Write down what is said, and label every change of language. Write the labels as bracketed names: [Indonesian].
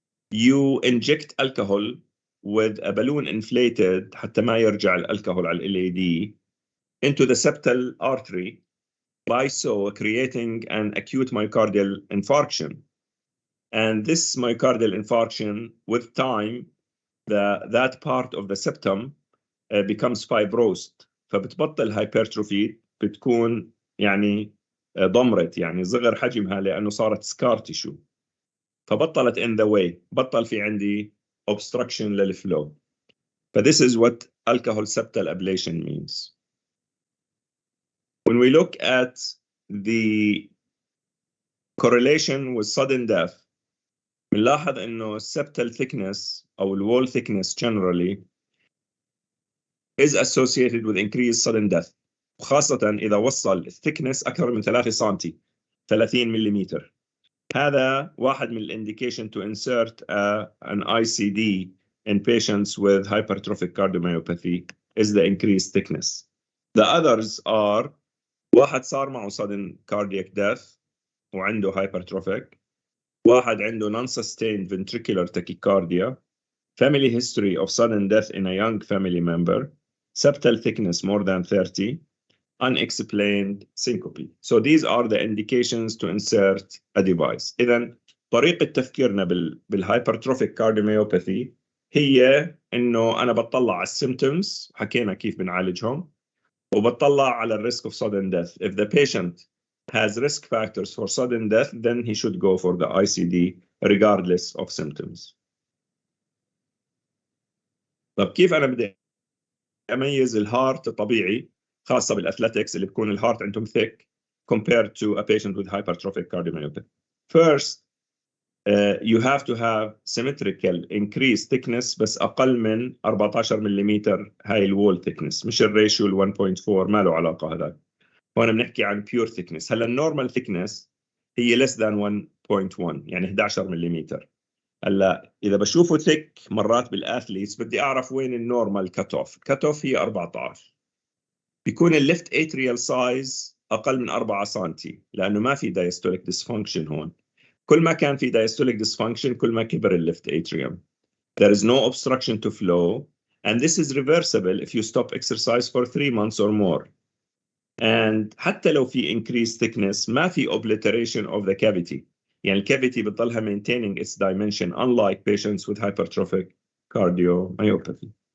[English] You inject alcohol with a balloon inflated [Arabic] حتى ما يرجع الألكحول على ال-LAD [English] into the septal artery, by so creating an acute myocardial infarction. And this myocardial infarction, with time, that part of the septum becomes fibrosed. [Arabic] فبتبطل hypertrophy، بتكون يعني ضمرت، يعني صغر حجمها لأنه صارت [English] scar tissue. [Arabic] فبطلت [English] in the way، [Arabic] بطل في عندي obstruction للفلو. [English] This is what alcohol septal ablation means. When we look at the correlation with sudden death, [Arabic] بنلاحظ إنه [English] septal thickness أو wall thickness generally is associated with increased sudden death. [Arabic] وخاصة إذا وصل thickness أكثر من 3 سنتي 30 مليمتر. هذا واحد من [English] indication to insert an ICD in patients with hypertrophic cardiomyopathy is the increased thickness. The others are [Arabic] واحد صار معه [English] sudden cardiac death [Arabic] وعنده [English] hypertrophic، [Arabic] واحد عنده [English] non-sustained ventricular tachycardia, family history of sudden death in a young family member, septal thickness more than 30, unexplained syncope. So these are the indications to insert a device. [Arabic] إذن طريقة تفكيرنا بالhypertrophic cardiomyopathy هي إنه أنا بطلع على الsymptoms، حكينا كيف بنعالجهم، وبطلع على [English] risk of sudden death. If the patient has risk factors for sudden death, then he should go for the ICD regardless of symptoms. [Arabic] طب كيف أنا بدي أميز الهارت الطبيعي خاصة بالأثليتكس اللي بيكون الهارت عندهم [English] thick compared to a patient with hypertrophic cardiomyopathy? First, you have to have symmetrical increased thickness [Arabic] بس أقل من 14 مليمتر. هاي الوول thickness، مش الريشيو ال 1.4، ما له علاقة هذا. وأنا بنحكي عن pure thickness. هلا النورمال thickness هي less than 1.1 يعني 11 مليمتر. هلا إذا بشوفه thick مرات بالأثليتس بدي أعرف وين النورمال cut off هي 14. بيكون الليفت atrial size أقل من 4 سنتي لأنه ما في diastolic dysfunction هون. كل ما كان في diastolic dysfunction كل ما كبر الليفت atrium. [English] There is no obstruction to flow. And this is reversible if you stop exercise for 3 months or more. And [Arabic] حتى لو في [English] increased thickness [Arabic] ما في [English] obliteration of the cavity. [Arabic] يعني الكافيتي بتضلها [English] maintaining its dimension unlike patients with hypertrophic cardiomyopathy.